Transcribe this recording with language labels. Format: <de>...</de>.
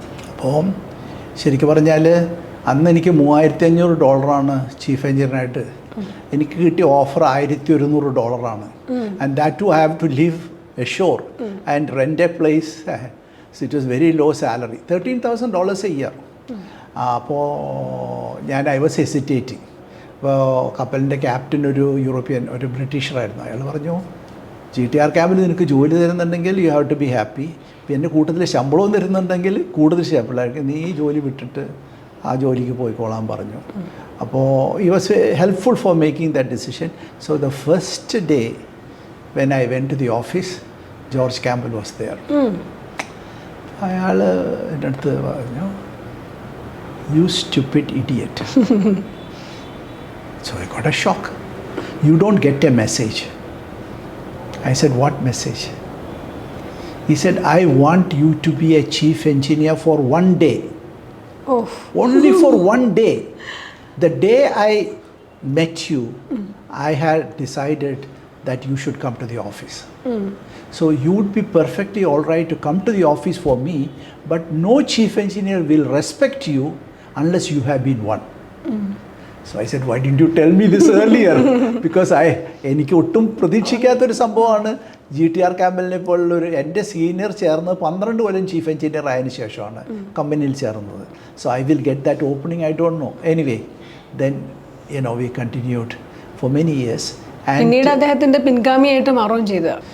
<ml>അപ്പം ശരിക്കും പറഞ്ഞാൽ അന്ന് എനിക്ക് $3,500 ചീഫ് എഞ്ചിനീയറായിട്ട് എനിക്ക് കിട്ടിയ offer $1,100.</ml> <en>And that to have to live ashore and rent a place. So it was very low salary, $13,000 a year. അപ്പോൾ I was hesitating.</en> <ml>അപ്പോൾ കപ്പലിൻ്റെ ക്യാപ്റ്റൻ ഒരു ബ്രിട്ടീഷറായിരുന്നു. അയാൾ പറഞ്ഞു, GTR ക്യാമ്പിൽ നിനക്ക് ജോലി തരുന്നുണ്ടെങ്കിൽ</ml> <en>you have to be happy,</en> <ml>പിന്നെ കൂട്ടത്തിൽ ശമ്പളവും തരുന്നുണ്ടെങ്കിൽ കൂടുതൽ ശമ്പളമായിരിക്കും, നീ ഈ ജോലി വിട്ടിട്ട് ആ ജോലിക്ക് പോയിക്കോളാൻ പറഞ്ഞു.</ml> <en>അപ്പോൾ he was helpful for making that decision. So the first day when I went to the office, George Campbell was there.</en> <ml>അയാൾ എൻ്റെ അടുത്ത് പറഞ്ഞു,</ml> <en>you stupid idiot. So I got a shock. You don't get a message. I said, what message? He said, I want you to be a chief engineer for 1 day. Oh. Only for 1 day. The day I met you, I had decided that you should come to the office. So you would be perfectly all right to come to the office for me, but no chief engineer will respect you unless you have been one. So I said, why didn't you tell me this earlier?</en> <ml>Because എനിക്ക് ഒട്ടും പ്രതീക്ഷിക്കാത്തൊരു സംഭവമാണ്. GTR ക്യാമ്പലിനെ പോലുള്ളൊരു എൻ്റെ senior ചേർന്ന് 12 കൊല്ലം chief engineer ആയതിനു ശേഷമാണ് കമ്പനിയിൽ ചേർന്നത്.</ml> <en>So I will get that opening, I don't know. Anyway then we continued for many years.</en> <ml>പിന്നീട് അദ്ദേഹത്തിൻ്റെ പിൻഗാമിയായിട്ട് മാറുകയും ചെയ്തു.</ml>